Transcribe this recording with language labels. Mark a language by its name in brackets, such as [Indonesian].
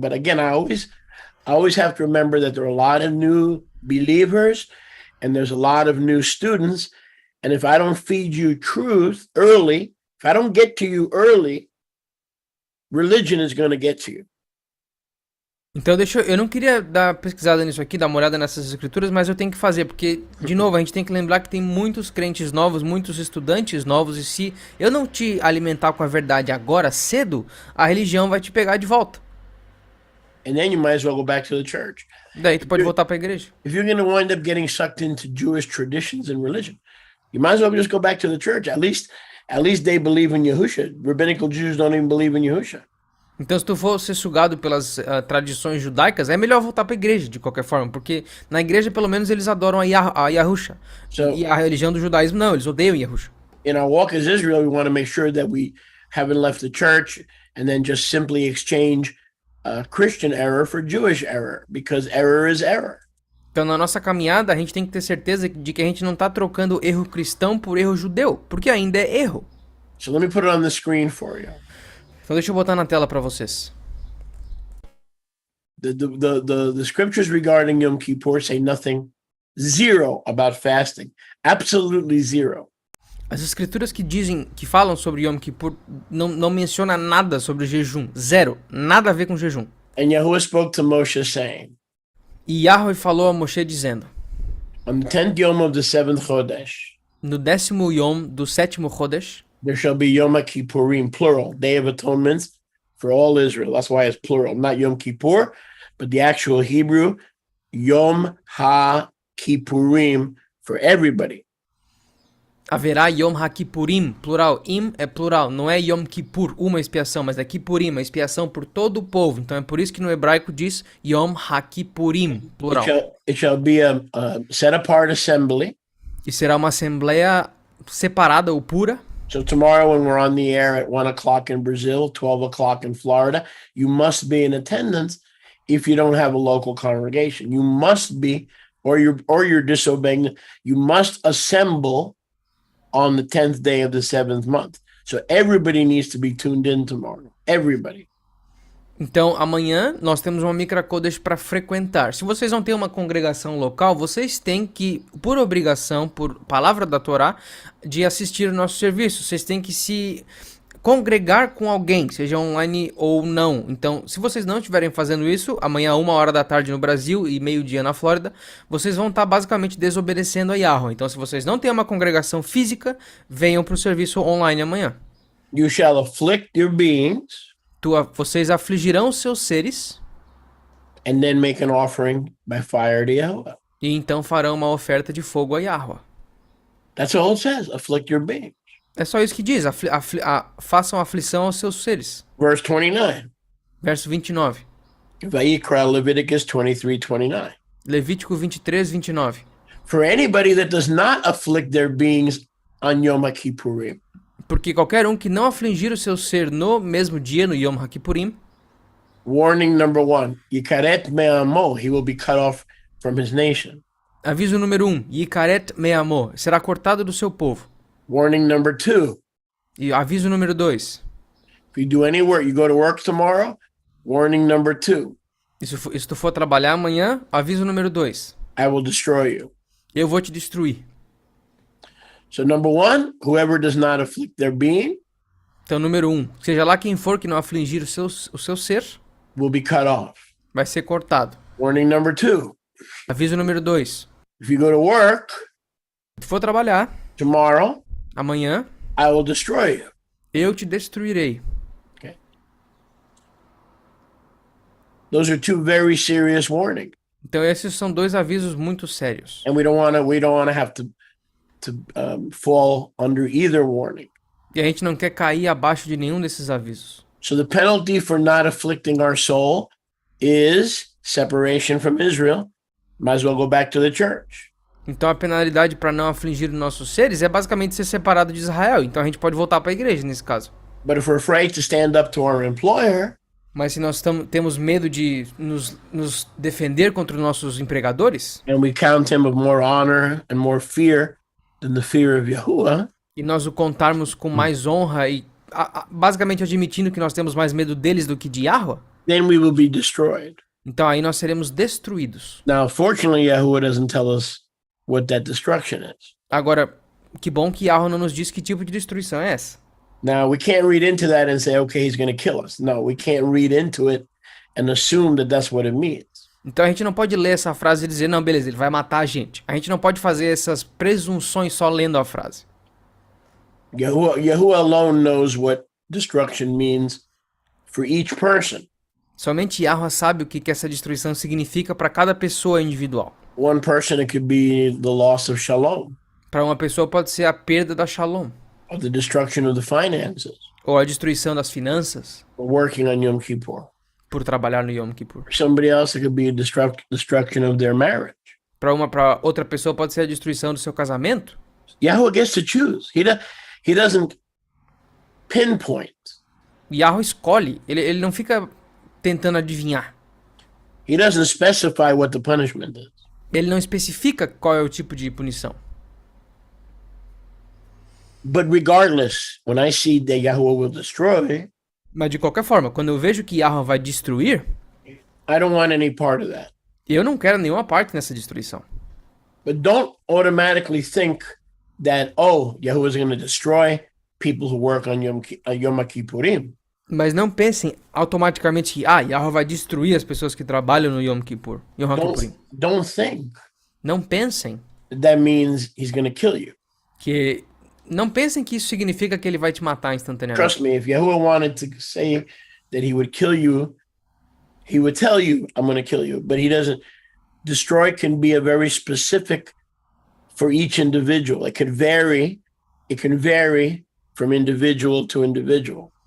[English] But again, I always have to remember that there are a lot of new believers and there's a lot of new students. And if I don't feed you truth early, if I don't get to you early, religion is going to get to you. [Portuguese] Então eu não queria dar pesquisada nisso aqui, dar uma olhada nessas escrituras, mas eu tenho que fazer, porque, de novo, a gente tem que lembrar que tem muitos crentes novos, muitos estudantes novos, e se eu não te alimentar com a verdade agora, cedo, a religião vai te pegar de volta. [English] And then you might as well go back to the church. [Portuguese] Daí tu pode voltar pra igreja. [English] If you're going to wind up getting sucked into Jewish traditions and religion, you might as well just go back to the church. At least they believe in Yahusha. Rabbinical Jews don't even believe in Yahusha. [Portuguese] Então, se tu for ser sugado pelas tradições judaicas, é melhor voltar pra igreja, de qualquer forma, porque na igreja, pelo menos, eles adoram a Yahusha. E a religião do judaísmo, não, eles odeiam Yahusha. [English] In our walk as Israel, we want to make sure that we haven't left the church and then just simply exchange Christian error for Jewish error, because error is error. [Portuguese] Então, na nossa caminhada, a gente tem que ter certeza de que a gente não tá trocando erro cristão por erro judeu, porque ainda é erro. [English] So let me put it on the screen for you. [Portuguese] Então deixa eu botar na tela para vocês. [English] The scriptures regarding Yom Kippur say nothing, zero about fasting. Absolutely zero. [Portuguese] As escrituras que falam sobre Yom Kippur não menciona nada sobre jejum. Zero. Nada a ver com jejum. [English] And Yahuwah spoke to Moshe saying, [Portuguese] E Yahweh falou a Moshe dizendo, [English] on the 10th Yom of the 7th Chodesh, [Portuguese] no 10º Yom do 7º Chodesh, [English] there shall be Yom Kippurim, plural, Day of Atonement for all Israel. That's why it's plural, not Yom Kippur, but the actual Hebrew, Yom HaKippurim for everybody. [Portuguese] haverá Yom HaKippurim, plural. Im é plural, não é Yom Kippur, uma expiação, mas é Kippurim, uma expiação por todo o povo. Então é por isso que no hebraico diz Yom HaKippurim, plural. [English] It shall be a set-apart assembly. [Portuguese] E será uma assembleia separada ou pura. [English] So tomorrow when we're on the air at 1 o'clock in Brazil, 12 o'clock in Florida, you must be in attendance if you don't have a local congregation. You must be, or you're disobeying. You must assemble on the 10th day of the 7th month. So everybody needs to be tuned in tomorrow. Everybody. [Portuguese] Então, amanhã nós temos uma Mikra Kodesh para frequentar. Se vocês não têm uma congregação local, vocês têm que, por obrigação, por palavra da Torá, de assistir o nosso serviço. Vocês têm que se congregar com alguém, seja online ou não. Então, se vocês não estiverem fazendo isso, amanhã 1 hora da tarde no Brasil e meio-dia na Flórida, vocês vão estar basicamente desobedecendo a Yahweh. Então, se vocês não têm uma congregação física, venham para o serviço online amanhã. [English] You shall afflict your beings. [Portuguese] Vocês afligirão os seus seres. [English] And then make an offering by fire to Yahweh. [Portuguese] E então farão uma oferta de fogo a Yahweh. [English] That's all it says. Afflict your beings. [Portuguese] É só isso que diz. Façam aflição aos seus seres. [English] Verse 29. [Portuguese] Verso 29. [English] Vayikra Leviticus 23:29. [Portuguese] Levítico 23, 29. [English] For anybody that does not afflict their beings on Yom Kippurim. [Portuguese] Porque qualquer um que não afligir o seu ser no mesmo dia, no Yom HaKippurim. [English] Warning number 1. [Hebrew] Yikaret me'amo. [English] He will be cut off from his nation. [Portuguese] Aviso número 1. [Hebrew] Yikaret me'amo. [Portuguese] Será cortado do seu povo. [English] Warning number 2. [Portuguese] E aviso número 2. [English] If you do any work, you go to work tomorrow. Warning number 2. [Portuguese] E se tu for trabalhar amanhã, aviso número 2. [English] I will destroy you. [Portuguese] Eu vou te destruir. [English] So number 1, whoever does not afflict their being. [Portuguese] Então, número 1. Seja lá quem for que não afligir o seu ser, [English] will be cut off. [Portuguese] vai ser cortado. [English] Warning number 2. [Portuguese] Aviso número 2. [English] If you go to work [Portuguese] Se tu for trabalhar [English] tomorrow, [Portuguese] amanhã, [English] I will destroy you. [Portuguese] eu te destruirei. [English] Okay. Those are two very serious warnings. [Portuguese] Então esses são dois avisos muito sérios. [English] And we don't want to have to fall under either warning. [Portuguese] E a gente não quer cair abaixo de nenhum desses avisos. [English] So the penalty for not afflicting our soul is separation from Israel. Might as well go back to the church. [Portuguese] Então a penalidade para não afligir os nossos seres é basicamente ser separado de Israel. Então a gente pode voltar para a igreja nesse caso. [English] But if we're afraid to stand up to our employer, [Portuguese] mas se nós temos medo de nos defender contra os nossos empregadores, [English] and we count him of more honor and more fear than the fear of Yahuwah, [Portuguese] e nós o contarmos com mais honra e basicamente admitindo que nós temos mais medo deles do que de Yahweh, [English] then we will be destroyed. [Portuguese] Então aí nós seremos destruídos. [English] Now, fortunately, Yahuwah doesn't tell us what that destruction is. [Portuguese] Agora, que bom que Yahweh não nos diz que tipo de destruição é essa. [English] Now, we can't read into that and say, okay, he's going to kill us. No, we can't read into it and assume that that's what it means. [Portuguese] Então a gente não pode ler essa frase e dizer, não, beleza, ele vai matar a gente. A gente não pode fazer essas presunções só lendo a frase. [English] Yahuwah alone knows what destruction means for each person. [Portuguese] Somente Yahweh sabe o que essa destruição significa para cada pessoa individual. [English] One person, it could be the loss of shalom, [Portuguese] Para uma pessoa pode ser a perda da shalom, [English] or the destruction of the finances, [Portuguese] ou a destruição das finanças, [English] or working on Yom Kippur. [Portuguese] por trabalhar no Yom Kippur. [English] For somebody else, it could be a destruction of their marriage. [Portuguese] Para outra pessoa pode ser a destruição do seu casamento. [English] Yahuwah gets to choose. He doesn't pinpoint. [Portuguese] Yahweh escolhe, ele não fica tentando adivinhar. [English] He doesn't specify what the punishment is. [Portuguese] Ele não especifica qual é o tipo de punição. [English] But regardless, when I see that Yahuwah will destroy, [Portuguese] Mas de qualquer forma, quando eu vejo que Yahweh vai destruir, [English] I don't want any part of that. [Portuguese] eu não quero nenhuma parte nessa destruição. [English] But don't automatically think that, oh, Yahuwah is going to destroy people who work on Yom Kippurim. [Portuguese] Mas não pensem automaticamente que Yahweh vai destruir as pessoas que trabalham no Yom Kippur. [English] Yom Kippurim. Don't think [Portuguese] Não pensem [English] that means he's going to kill you. [Portuguese] que não pensem que isso significa que ele vai te matar instantaneamente. [English] Trust me, if Yahuwah wanted to say that he would kill you, he would tell you, I'm going to kill you. But he doesn't. Destroy can be a very specific for each individual. It can vary from individual to individual.